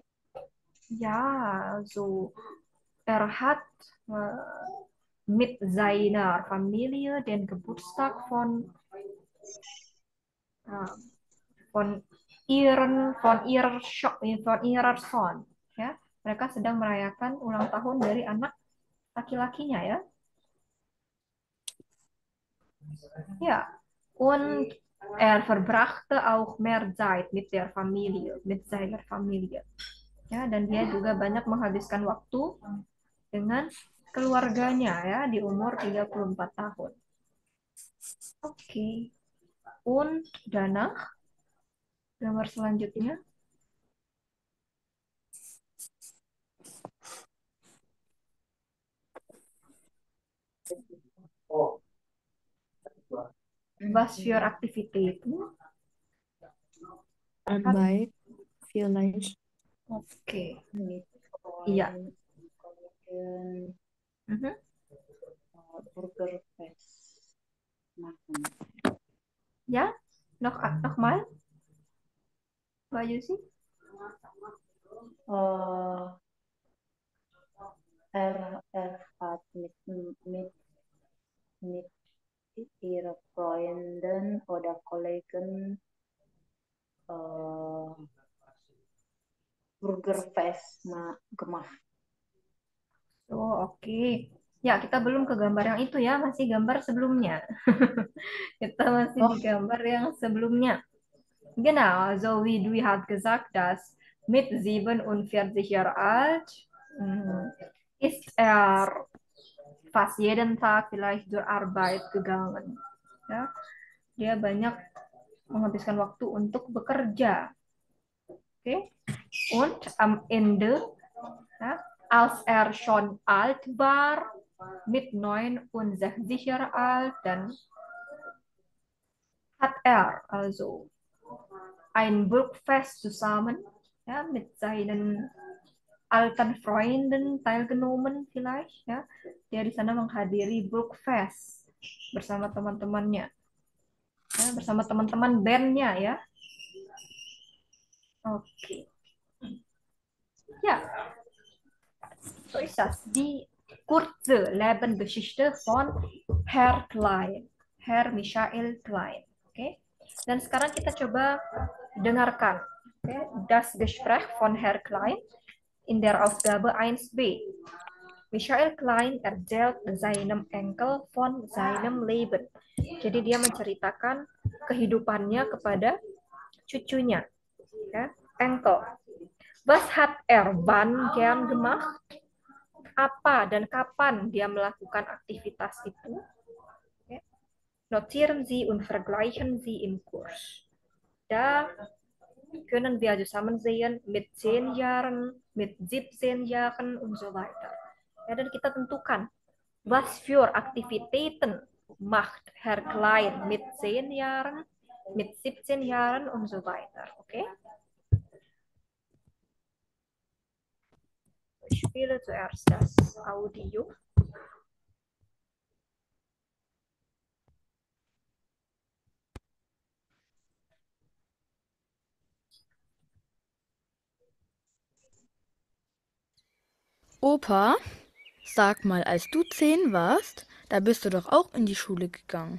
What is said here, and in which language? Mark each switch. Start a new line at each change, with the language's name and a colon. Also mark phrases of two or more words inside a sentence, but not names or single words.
German: Ja, also er hat mit seiner Familie den Geburtstag äh, von von ihrer Sohn,
Indonesian: ya. Mereka sedang merayakan ulang tahun dari anak laki-lakinya ya.
German: Ja, und er verbrachte auch mehr Zeit mit der Familie, mit seiner Familie.
Indonesian: Ya, dan dia juga banyak menghabiskan waktu dengan keluarganya ya di umur 34 tahun. Oke.
German: Und danach
Indonesian: gambar selanjutnya.
German: Was für Aktivitäten? Arbeit vielleicht.
Indonesian: Oke.
German: Mit
Indonesian: Iya. kemudian Mhm. Burger Fest makan. Ya,
German: noch mal, Mbak Yusi. Er hat mit ihre Freunden oder Kollegen Burger Fest gemacht.
Indonesian: Oh, oke. Ya, kita belum ke gambar yang itu ya, masih gambar sebelumnya. Kita masih di Oh, gambar yang sebelumnya.
German: Genau, also wie du hat gesagt, dass mit 47 Jahre alt ist er fast jeden Tag vielleicht zur Arbeit gegangen. Ja,
Indonesian: dia banyak menghabiskan waktu untuk bekerja.
German: Okay? Und am Ende, ja, als schon alt war, mit 69 Jahre alt, dann hat also ein Burgfest zusammen, ja, mit seinen alten Freunden teilgenommen vielleicht,
Indonesian: ya. Dia di sana menghadiri Burgfest bersama teman-temannya, ya, bersama teman-teman bandnya, ya. Oke.
German: Ja, so ist das. Die kurze Lebensgeschichte von Herr Klein, Herr Michael Klein.
Indonesian: Oke. Dan sekarang kita coba dengarkan,
German: das Gespräch von Herr Klein in der Ausgabe 1b. Michael Klein erzählt seinem Enkel von seinem Leben.
Indonesian: Jadi dia menceritakan kehidupannya kepada cucunya, ya,
German: enkel. Was hat wann gern gemacht?
Indonesian: Apa dan kapan dia melakukan aktivitas itu?
German: Okay. Notieren Sie und vergleichen Sie im Kurs. Da können wir zusammen sehen mit 10 Jahren, mit 17 Jahren und so weiter.
Indonesian: Ya, dan kita tentukan
German: was für Aktivitäten macht Herr Klein mit 10 Jahren, mit 17 Jahren und so weiter. Okay? Ich spiele zuerst das Audio. Opa, sag mal, als du 10 warst, da bist du doch auch in die Schule gegangen.